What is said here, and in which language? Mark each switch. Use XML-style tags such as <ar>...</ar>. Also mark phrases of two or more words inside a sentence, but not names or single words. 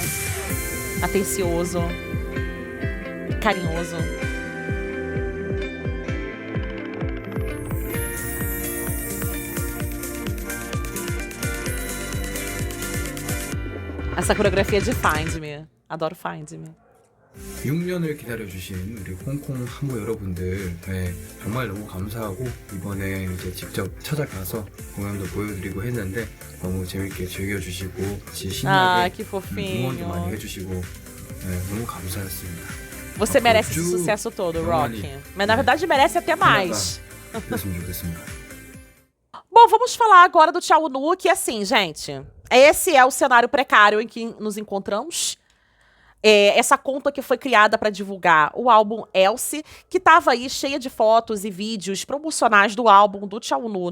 <pt>Atencioso. Carinhoso. Essa coreografia de Find Me. Adoro Find Me.</pt> <ko>6년을 기다려주신 우리 홍콩 한모 여러분들 정말 너무 감사하고 이번에 이제 직접 찾아가서 공연도 보여드리고 했는데 너무 재밌게 즐겨주시고 같이 신나게</ko> <pt>que fofinho.</pt> <ko>응원도 많이 해주시고 너무 감사했습니다.</ko> <pt>Você merece esse sucesso todo, Rock. Mas na verdade merece até mais.</pt> <ko>그랬으면 좋겠습니다.</ko> <pt>Bom, vamos falar agora do Tchau Nu, que assim, gente, esse é o cenário precário em que nos encontramos. Essa conta que foi criada para divulgar o álbum Elsie, que tava aí cheia de fotos e vídeos promocionais do álbum do Tchau Nu.</pt>